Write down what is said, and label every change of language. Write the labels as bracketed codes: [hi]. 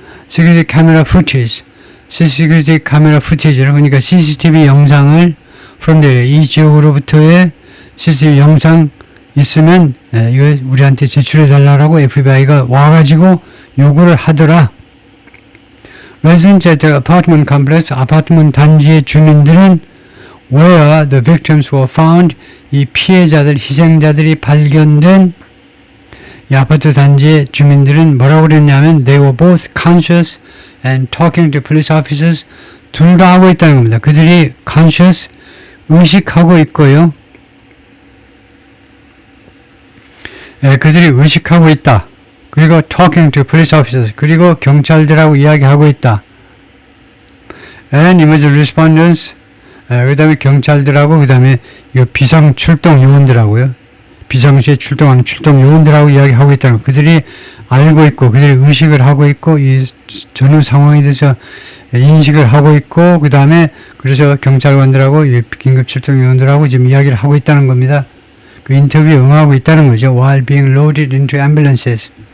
[en] security camera footage, [ko] CCTV 카메라 footage를, 그러니까 CCTV 영상을 from the, 이 지역으로부터의 CCTV 영상 있으면 이거 우리한테 제출해 달라고 FBI가 와가지고 요구를 하더라. [en] Residents at the apartment complex, [ko] 아파트먼트 단지의 주민들은 [en] where the victims were found, [ko] 이 피해자들, 희생자들이 발견된 이 아파트 단지의 주민들은 뭐라고 그랬냐면 [en] they were both conscious and talking to police officers. [ko] 둘 다 하고 있다는 겁니다. 그들이 [en] conscious, [ko] 의식하고 있고요. 그들이 의식하고 있다. 그리고 [en] talking to police officers. [ko] 그리고 경찰들하고 이야기하고 있다. [en] And emergency responders. [ko] 그 다음에 경찰들하고 그 다음에 비상 출동 요원들하고요. 비상시에 출동하는 출동 요원들하고 이야기하고 있다는 거. 그들이 알고 있고 그들이 의식을 하고 있고 이 전후 상황에 대해서 인식을 하고 있고 그 다음에 그래서 경찰관들하고 긴급 출동 요원들하고 지금 이야기를 하고 있다는 겁니다. 그 인터뷰에 응하고 있다는 거죠. [en] While being loaded into ambulances.